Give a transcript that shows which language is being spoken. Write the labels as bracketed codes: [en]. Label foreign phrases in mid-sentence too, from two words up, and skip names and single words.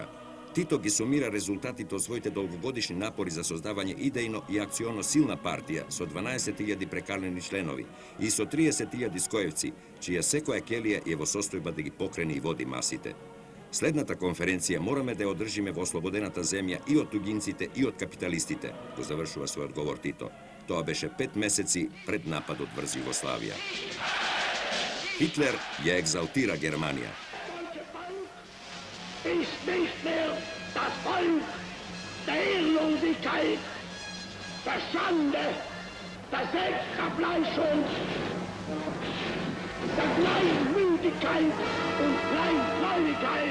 [mk] Тито ги сумира резултатите од своите долгогодишни напори за создавање идејно и акционо силна партија со 12.000 прекалени членови и со 30.000 скоевци, чија секоја келија е во состојба да ги покрени и води масите. Следната конференција мораме да ја одржиме во ослободената земја и од тугинците и од капиталистите, го завршува својот говор Тито. Тоа беше 5 месеци пред нападот врз Југославија. Хитлер ја екзалтира Германија. [de] Ist nicht mehr das Volk der Ehrlosigkeit, der Schande, der Selbstverfleischung, der Kleinmütigkeit und Kleingläubigkeit.